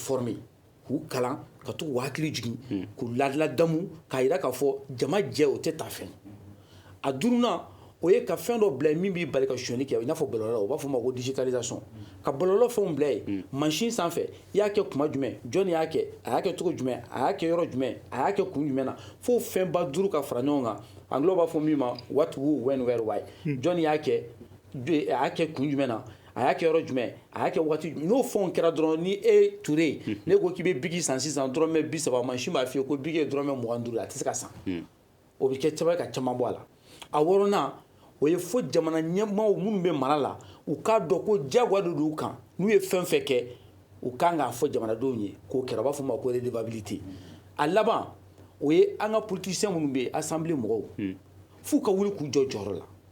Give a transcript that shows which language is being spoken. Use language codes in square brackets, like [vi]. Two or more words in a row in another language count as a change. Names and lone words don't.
[bm] former k'u kalan ka to k'u hakili jigin k'u ladamu k'a jira k'a fɔ jama jɛ o tɛ taa fɛn a duurunan o ye ka fɛn dɔ bila min b'i bali ka sonyɛli kɛ i n'a fɔ bɔlɔlɔ o b'a fɔ o ma ko digitalisation ka bɔlɔlɔ fɛnw bila yen mansin sanfɛ i y'a kɛ kuma jumɛn jɔnni y'a kɛ a y'a kɛ cogo jumɛn a y'a kɛ yɔrɔ jumɛn a y'a kɛ kun jumɛn na fo fɛnba duuru ka fara ɲɔgɔn kan angilɛw b'a fɔ min ma [en] what who when where why [bm] jɔnni y'a kɛ a y'a kɛ kun jumɛn na a y'a kɛ yɔrɔ jumɛn a y'a kɛ waati n'o fɛnw kɛra dɔrɔn ni e Touré ne ko k'i bɛ bigi san sisan dɔrɔmɛ 30 mansin b'a f'i ye ko bigi ye dɔrɔmɛ 25 a tɛ se ka san o bɛ kɛ caman ka caman bɔ a la a wɔɔrɔnan o ye fo jamana ɲɛmaaw minnu bɛ mara la u k'a dɔn ko diyagoya de d'u kan n'u ye fɛn fɛn kɛ u kan k'a fɔ jamanadenw ye k'o kɛra u b'a fɔ o ma ko redevabilité a laban o ye an ka politisiyɛn minnu bɛ yen assemblée mɔgɔw f'u ka wuli k'u jɔ jɔyɔrɔ la